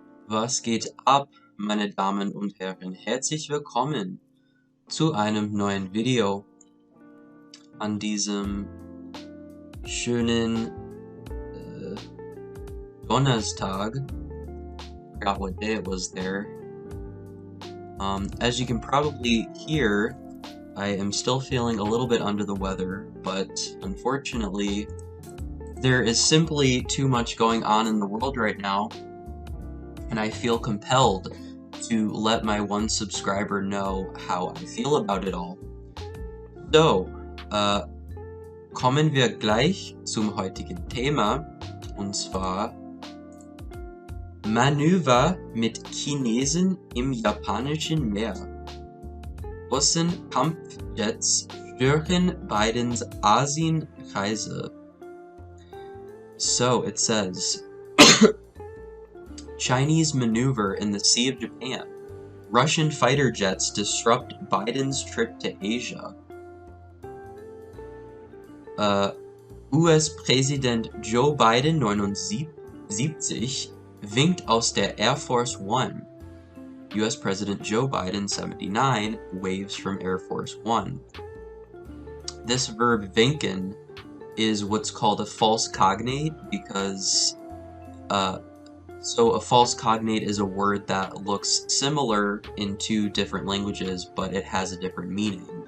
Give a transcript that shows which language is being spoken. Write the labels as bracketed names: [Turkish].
[German] Was geht ab, meine Damen und Herren? Herzlich willkommen zu einem neuen Video an diesem schönen Donnerstag. [English] I forgot what day it was there. As you can probably hear, I am still feeling a little bit under the weather, but unfortunately, there is simply too much going on in the world right now, and I feel compelled to let my one subscriber know how I feel about it all. [German] So, kommen wir gleich zum heutigen Thema, und zwar Manöver mit Chinesen im japanischen Meer. Russen Kampfjets stören Bidens Asienreise. [English] So it says, Chinese maneuver in the Sea of Japan. Russian fighter jets disrupt Biden's trip to Asia. [German] US-Präsident Joe Biden 79 winkt aus der Air Force One. [English] US President Joe Biden 79 waves from Air Force One. This verb winken is what's called a false cognate because so a false cognate is a word that looks similar in two different languages, but it has a different meaning.